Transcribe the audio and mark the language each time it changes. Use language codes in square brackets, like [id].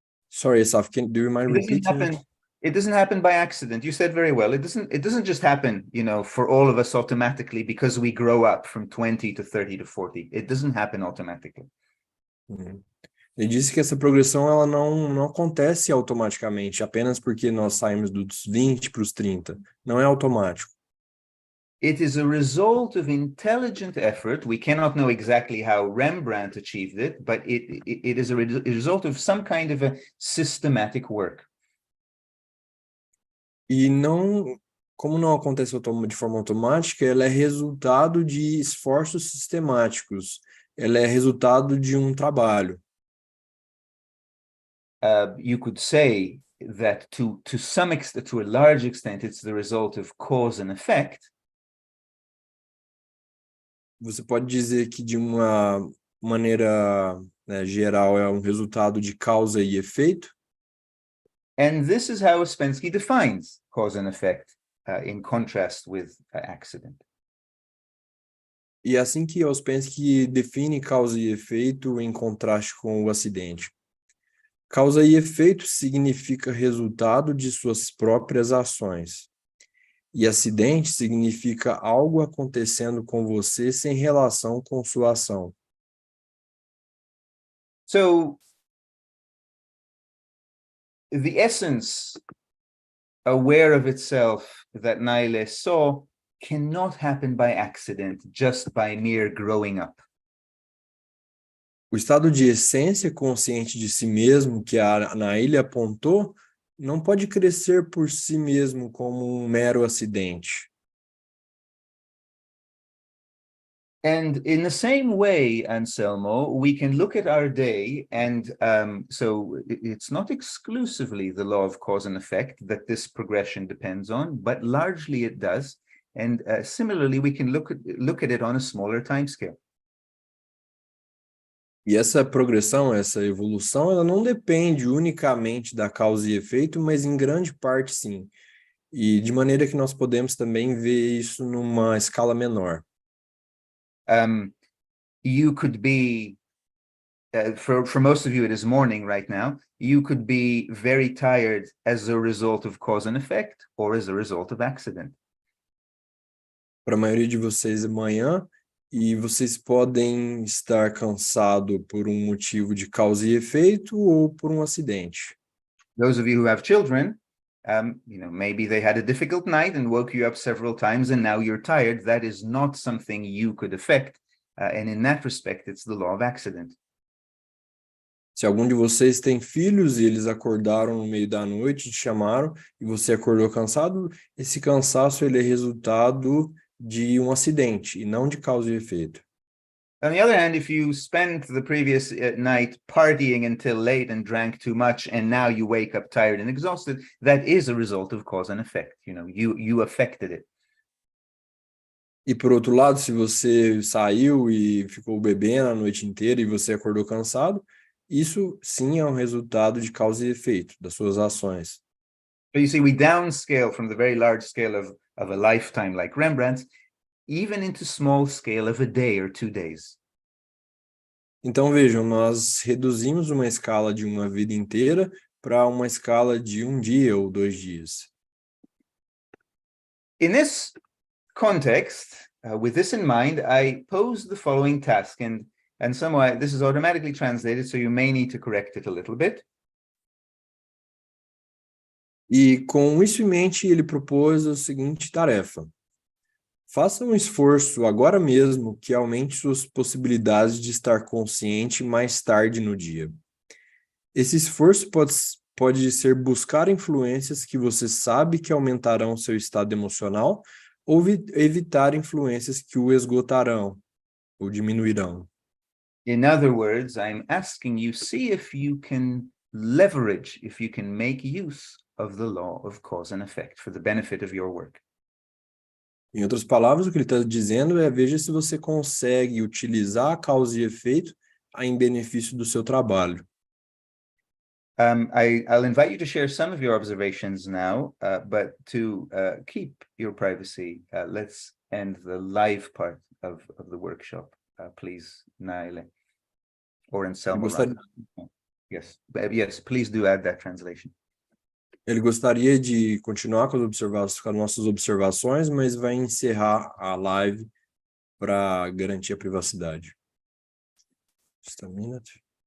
[en] Sorry, Asaf, do you mind repeating? It doesn't happen by accident. You said very well. It doesn't just happen, for all of us automatically because we grow up from 20 to 30 to 40. It doesn't happen automatically. [pt] Ele disse que essa progressão ela não acontece automaticamente, apenas porque nós saímos dos 20 para os 30. Não é automático. [en] It is a result of intelligent effort. We cannot know exactly how Rembrandt achieved it, but it is a result of some kind of a systematic work. [pt] E como não acontece de forma automática, ela é resultado de esforços sistemáticos. Ela é resultado de um trabalho. [en] You could say that to some extent, to a large extent, it's the result of cause and effect. [pt] Você pode dizer que de uma maneira geral é um resultado de causa e efeito. [en] And this is how Ouspensky defines cause and effect, in contrast with accident. [pt] E é assim que Ouspensky define causa e efeito em contraste com o acidente. Causa e efeito significa resultado de suas próprias ações. E acidente significa algo acontecendo com você sem relação com sua ação. [en] So, the essence, aware of itself, that Naileh saw, cannot happen by accident, just by mere growing up. [pt] O estado de essência consciente de si mesmo que a Naileh apontou não pode crescer por si mesmo como um mero acidente. [en] And in the same way, Anselmo, we can look at our day, and so it's not exclusively the law of cause and effect that this progression depends on, but largely it does. And similarly, we can look at it on a smaller time scale. [pt] E essa progressão, essa evolução, ela não depende unicamente da causa e efeito, mas em grande parte sim. E de maneira que nós podemos também ver isso numa escala menor. [en] You could be, for most of you it is morning right now, you could be very tired as a result of cause and effect or as a result of accident. [pt] Para a maioria de vocês é manhã, e vocês podem estar cansados por um motivo de causa e efeito ou por um acidente. [en] Those of you who have children, maybe they had a difficult night and woke you up several times and now you're tired. That is not something you could affect. And in that respect, it's the law of accident. [pt] Se algum de vocês tem filhos e eles acordaram no meio da noite, te chamaram e você acordou cansado, esse cansaço ele é resultado de um acidente e não de causa e efeito. [en] On the other hand, if you spent the previous night partying until late and drank too much and now you wake up tired and exhausted, that is a result of cause and effect. You affected it. [pt] E por outro lado, se você saiu e ficou bebendo a noite inteira e você acordou cansado, isso sim é um resultado de causa e efeito das suas ações. [en] So you see, we downscale from the very large scale of a lifetime like Rembrandt's, even into small scale of a day or 2 days. [pt] Então, vejam, nós reduzimos uma escala de uma vida inteira para uma escala de um dia ou 2 dias. [en] In this context, with this in mind, I pose the following task, and somewhat this is automatically translated, so you may need to correct it a little bit. [pt] E com isso em mente, ele propôs a seguinte tarefa. Faça um esforço agora mesmo que aumente suas possibilidades de estar consciente mais tarde no dia. Esse esforço pode ser buscar influências que você sabe que aumentarão seu estado emocional ou evitar influências que o esgotarão ou diminuirão. [en] In other words, I'm asking you, see if you can leverage, if you can make use of the law of cause and effect for the benefit of your work. [pt] Em outras palavras, o que ele está dizendo é veja se você consegue utilizar a causa e efeito em benefício do seu trabalho. [en] I'll invite you to share some of your observations now, but to keep your privacy, let's end the live part of the workshop, please, Naile, or Anselmo. Yes, yes, please do add that translation. [pt] Ele gostaria de continuar com as nossas observações, mas vai encerrar a live para garantir a privacidade. [en] Just a minute.